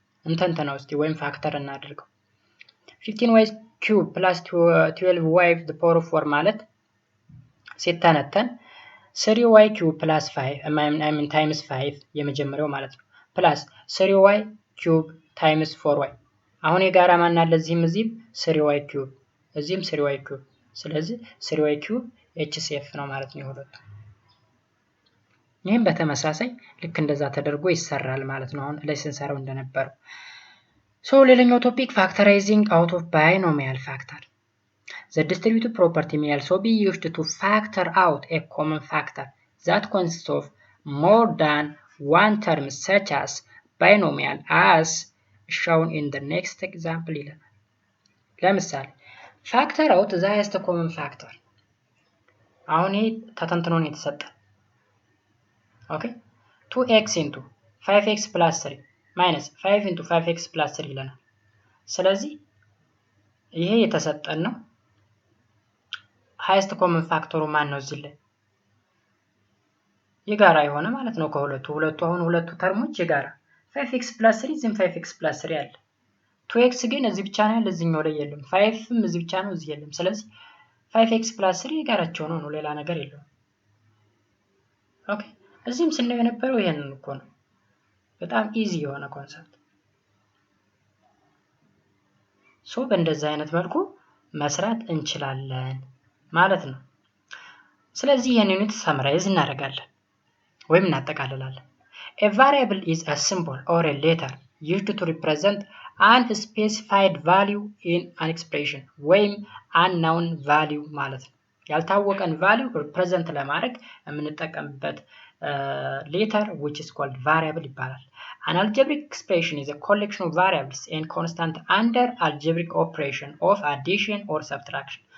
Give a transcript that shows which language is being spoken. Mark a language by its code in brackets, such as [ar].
[am] እንተንተናው እስቲ ወይም ፋክተር እናድርገው። 15y cube plus 12y the power of 4 ማለት ሲተነተን 3y cube plus 5 times 5 የመጀመሪያው ማለት ነው plus 3y cube times 4y አሁን የጋራ ማን አለ? እዚህም 3y cube እዚህም 3y cube ስለዚህ 3y cube HCF ነው ማለት ነው የሁለቱ። ይህም በተመሳሳይ ልክ እንደዛ ተደርጎ ይሰራል ማለት ነው አሁን ላይ ስንሰራው እንደነበረው። ሶ ሌላኛው ቶፒክ [en] factorizing out of binomial factor. The distributive property may also be used to factor out a common factor that consists of more than one term such as binomial as shown in the next example [am] ይላል። ለምሳሌ [en] factor out the highest common factor [am] አሁን ይሄ ተተንትኖ ነው የተሰጠን። ኦኬ 2x into 5x plus 3 minus 5 into 5x plus 3 ይለናል። ስለዚህ ይሄ የተሰጠን ነው። highest common factor ማን ነው? እዚህ ላይ የጋራ የሆነ ማለት ነው ከሁለቱ አሁን ሁለቱ ተርሞች የጋራ 5x plus 3 እዚህም 5x plus 3 አለ። 2x ግን እዚህ ብቻ ነው ለዚህኛው ላይ የለም። 5ም እዚህ ብቻ ነው እዚህ የለም። ስለዚህ 5x plus 3 የጋራቸው ነው ሌላ ነገር የለውም። ኦኬ እዚህም ስናየው የነበረው ይሄንን እኮ ነው። በጣም ኢዚ የሆነ ኮንሰፕት። ሶ በእንደዚህ አይነት መልኩ መስራት እንችላለን ማለት ነው። ስለዚህ ይሄንን ዩኒት ሰምራይዝ እናደርጋለን ወይም እናጠቃልላለን። [en] A variable is a symbol or a letter used to represent unspecified value in an expression [am] ወይም [en] unknown value [am] ማለት ነው። ያልታወቀን [en] value represent [am] ለማድረግ የምንጠቀምበት [en] letter which is called variable [am] ይባላል። [en] An algebraic expression is a collection of variables and constants under algebraic operation of addition or subtraction.